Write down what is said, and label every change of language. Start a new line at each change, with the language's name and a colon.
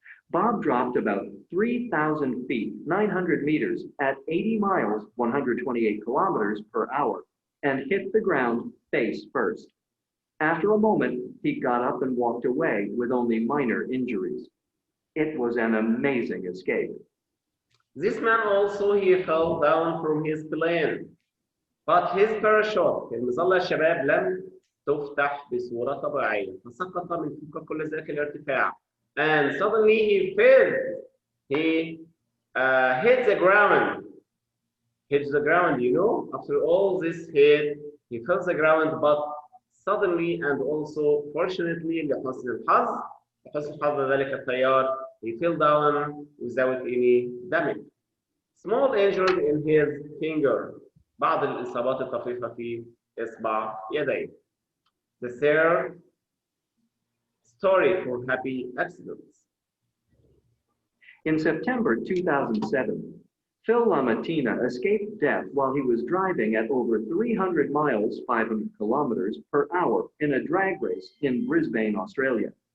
English: Bob dropped about 3,000 feet, 900 meters, at 80 miles, 128 kilometers per hour, and hit the ground face first. After a moment, he got up and walked away with only minor injuries. It was an amazing escape. This man also, he fell down from his plane. But his parachute
Arabic: المظلة الشباب لم تفتح بصورة طبيعية فسقط من فوق كل ذلك الارتفاع
English: and suddenly he fell. He hit the ground. You know, after all this hit, he fell the ground, but suddenly and also fortunately
Arabic: لحسن الحظ ذلك الطيار,
English: he fell down without any damage. Small injury in his finger.
Arabic: بعض الإصابات الطفيفة في إصبع يديه.
English: The third story for happy accidents. In September 2007, Phil LaMattina escaped death while he was driving at over 300 miles, 500 kilometers per hour in a drag race in Brisbane, Australia.